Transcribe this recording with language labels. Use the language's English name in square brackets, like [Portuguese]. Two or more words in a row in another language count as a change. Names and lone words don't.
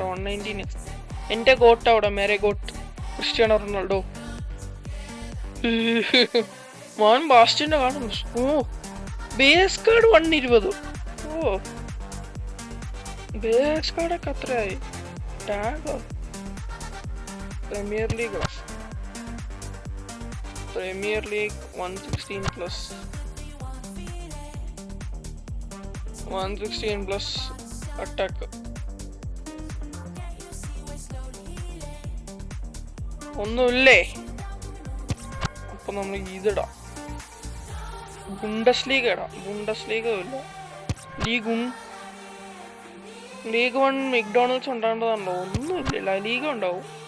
[Malayalam] 119 എൻ്റെ ഗോട്ട് അവിടെ, മേരെ ഗോട്ട് ക്രിസ്ത്യാനോ റൊണാൾഡോ. മോൻ ബാസ്റ്റിന്റെ കാണുന്നു. [English] base card [Malayalam] 120. ബേസ് കാർഡൊക്കെ അത്രയായി. ടാഗോ Premier League. Premier League 116 plus. [English] 116 plus attack. [Malayalam] ഒന്നുമില്ലേ? അപ്പൊ നമ്മൾ ഇതിടാം. ബുണ്ടസ്ലീഗ ഇടാം. ബുണ്ടസ്ലീഗ ഇല്ല. ലീഗ് 1 മെക്ഡോണൽഡ്സ് ഉണ്ടാകേണ്ടതാണല്ലോ. ഒന്നുമില്ല. ലീഗ ഉണ്ടാവും.